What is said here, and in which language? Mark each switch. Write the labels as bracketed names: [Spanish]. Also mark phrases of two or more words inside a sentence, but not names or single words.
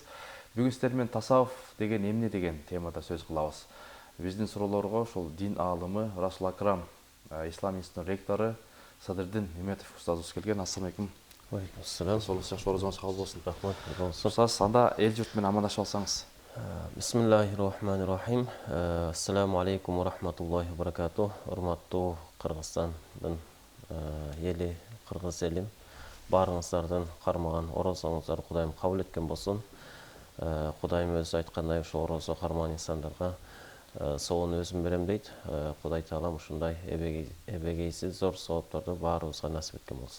[Kyrgyz] Бүгүн сиздер менен тасаввуф деген эмне деген темада сөз кылабыз. Биздин суроолорго ушул дин аалымы Расул Акрам Ислам институтунун ректору Садырдин Неметов устазыбыз келген. [Arabic] السلام عليكم. [Kyrgyz] Алейкум. Солуңуз жакшы, орозоңуз кабыл болсун. Рахмат болсын. Устаз, анда эл журт менен амандашып алсаңыз. [Arabic] بسم الله الرحمن الرحيم. السلام عليكم ورحمة الله وبركاته. [Kyrgyz] Урматтуу Кыргызстандын эли, кыргыз элим, баарыңыздардын кармаган орозоңуздар Кудайым кабыл эткен болсун. Кудайым өзү айткандай ошо орозо кармаган инсандарга соонун өзүм берем дейт. Кудай таалам ушундай эбегейсиз зор соопторду баарыбызга насип эткен болсун.